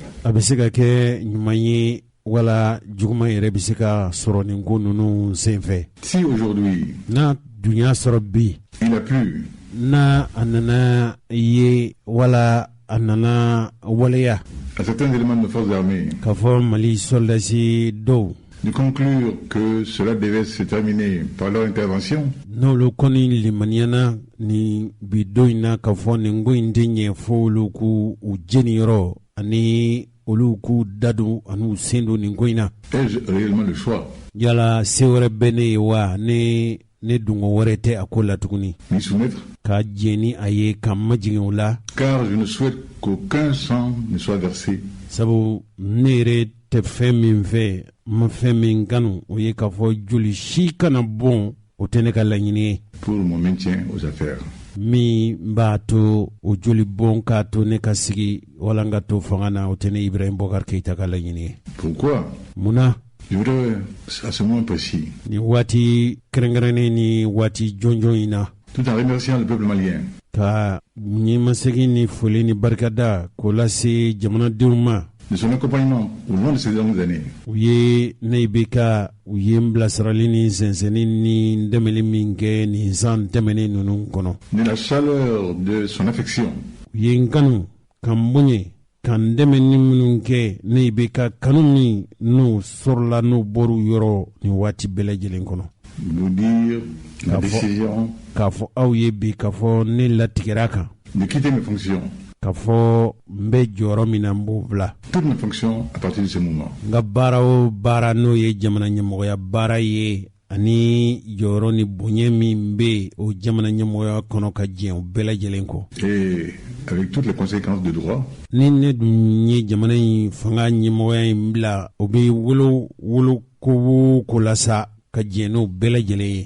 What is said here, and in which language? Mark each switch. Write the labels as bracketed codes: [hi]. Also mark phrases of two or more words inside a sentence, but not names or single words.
[bm] A bɛ se ka kɛ ɲuman ye wala juguman yɛrɛ bɛ se ka sɔrɔ nin ko ninnu senfɛ. [fr] Si aujourd'hui [bm] na dunya sɔrɔ bi [fr] il a plu, [bm] na a nana ye wala a nana waleya [fr] à certains éléments de nos forces armées [bm] k'a fɔ Mali soldasi dɔw [fr] de conclure que cela devait se terminer par leur intervention, [bm] n'olu kɔni limaniyana ni bi don in na k'a fɔ nin ko in tɛ ɲɛ fo olu k'u jeniyɔrɔ ani olu k'u dadon ani u sen don nin ko in na. [fr] ai-je réellement le choix? [bm] Yala se wɛrɛ bɛ ne ye wa ne dungo wɛrɛ tɛ a ko la tuguni [fr] M'y soumettre? [bm] ka jɛni a ye ka majigin o la. [fr] Car je ne souhaite qu'aucun sang ne soit versé. [bm] Sabu ne yɛrɛ tɛ fɛn min fɛ ma fɛn min kanu o ye k'a fɔ joli si kana bɔn o tɛ ne ka laɲini ye. [fr] Pour mon maintien aux affaires. [bm] Min b'a to o joli bɔn k'a to ne ka sigi wala n ka to fanga na o tɛ ne Ibrahim Boubacar Keïta ka laɲini ye. [fr] Pourquoi? [bm] Munna [fr] Je voudrais, à ce moment précis, [bm] ni waati kɛrɛnkɛrɛnnen ni waati jɔnjɔn in na, [fr] tout en remerciant le peuple malien, [bm] ka ɲɛmasegin ni foli ni barikada k'o lase jamanadenw ma [fr] de son accompagnement au long de ces dernières années, [bm] u ye ne bɛ ka u ye n bilasirali ni sɛnsɛnni ni n dɛmɛli min kɛ nin san tɛmɛnen ninnu kɔnɔ. [fr] de la chaleur de son affection, [bm] U ye n kanu ka n bonya ka n dɛmɛ ni minnu kɛ ne bɛ ka kanu min n'u sɔrɔla n'u bɔr'u yɔrɔ nin waati bɛɛ lajɛlen kɔnɔ. [fr] vous dire la décision [bm] K'a fɔ aw ye bi k'a fɔ ne latigɛra kan [fr] de quitter mes fonctions, [bm] k'a fɔ n bɛ jɔyɔrɔ min na n b'o bila. [fr] toutes mes fonctions à partir de ce moment. [bm] N ka baara o baara n'o ye jamana ɲɛmɔgɔya baara ye ani jɔyɔrɔ ni bonya min bɛ o jamana ɲɛmɔgɔya kɔnɔ ka diɲɛ o bɛɛ lajɛlen kɔ. [fr] Et avec toutes les conséquences de droit, [bm] Ni ne dun ye jamana in fanga ɲɛmɔgɔya in bila o bɛ wolo ko la sa ka diɲɛ n'o bɛɛ lajɛlen ye.